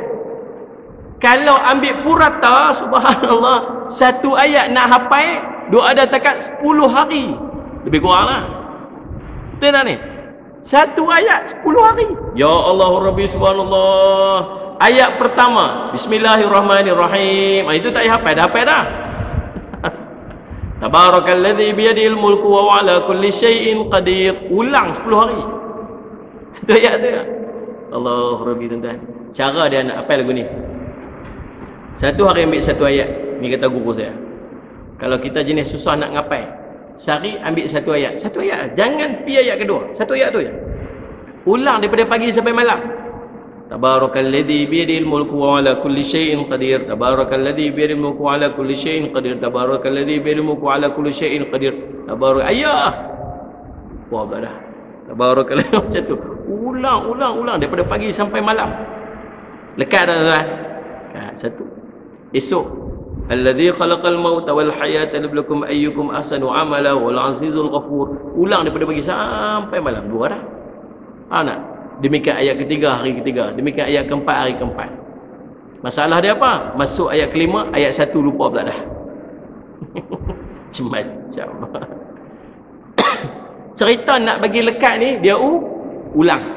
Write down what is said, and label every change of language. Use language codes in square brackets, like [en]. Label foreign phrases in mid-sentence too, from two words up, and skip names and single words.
[ms] Kalau ambil purata, subhanallah, satu ayat nak hafal, dia ada takat 10 hari. Lebih kurang lah. Betul tak ni? Satu ayat 10 hari. [ar] يا الله ربي, [ms] subhanallah. Ayat pertama, Bismillahirrahmanirrahim. Itu tak payah hafal, dah hafal dah. [ar] تبارك الذي بيده الملك وعلى كل شيء قدير. [ms] Ulang 10 hari. Satu ayat tu. [ar] الله ربي, [ms] tuan-tuan. Cara dia nak hafal lagu ni. Satu hari ambil satu ayat. Ni kata guru saya. Kalau kita jenis susah nak ngapai, sehari ambil satu ayat. Satu ayat. Jangan pi ayat kedua. Satu ayat tu je. Ulang daripada pagi sampai malam. [ar] تبارك الذي بيده الملك وعلى كل شيء قدير. تبارك الذي بيده الملك وعلى كل شيء قدير تبارك الذي بيده الملك وعلى كل شيء قدير. [ms] Ayah. Wah, dah. Tabarakalladzi macam tu. Ulang daripada pagi sampai malam. Lekat dah tuan. Satu. Esok, [ar] الذي خلق الموت والحياة ليبلوكم أيكم أحسن عملا والعزيز الغفور. [ms] Ulang daripada pagi sampai malam. Dua dah. Nak? Demikian ayat ketiga hari ketiga. Demikian ayat keempat hari keempat. Masalah dia apa? Masuk ayat kelima, ayat 1 lupa pula dah. Macam mana? Cerita nak bagi lekat ni dia ulang.